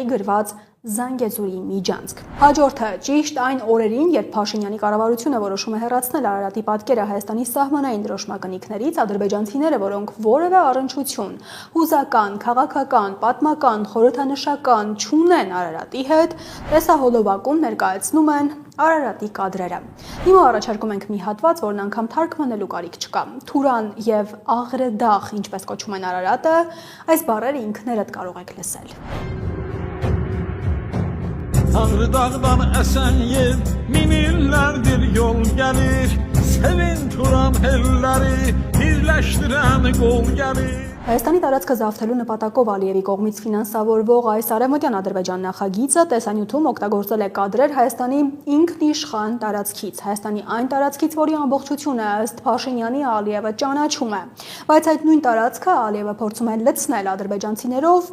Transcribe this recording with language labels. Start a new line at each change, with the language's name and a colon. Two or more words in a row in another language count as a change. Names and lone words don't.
Armenian: գրված Զանգեզուրի միջանցք։ Հաջորդը ճիշտ այն օրերին, երբ Փաշինյանի կառավարությունը որոշում է հեռացնել Արարատի պատկերը Հայաստանի սահմանային դրոշմակնիկներից, ադրբեջանցիները, որոնք որևէ առնչություն, հուզական, քաղաքական, պատմական, խորհրդանշական չունեն Արարատի հետ, տեսահոլովակում ներկայացնում են Արարատի կադրերը։ Հիմա առաջարկում ենք մի հատված, որն անգամ թարգմանելու կարիք չկա։ Թուրան եւ Աղրեդախ, ինչպես կոչում են Արարատը, այս բառերը ինքներդ կարող եք լսել։
Azerbaijani: Ağrıdağdan esen yer min illerdir yol gelir. Sevin Turan elleri birleştiren kol gelir.
Armenian: Հայաստանի տարածքը զավթելու նպատակով Ալիևի կողմից ֆինանսավորվող այս արևմտյան Ադրբեջան նախագիծը տեսանյութում օգտագործել է կադրեր Հայաստանի ինքնիշխան տարածքից, Հայաստանի այն տարածքից, որի ամբողջությունը ըստ Փաշինյանի Ալիևը ճանաչում է։ Բայց այդ նույն տարածքը Ալիևը փորձում է լցնել ադրբեջանցիներով,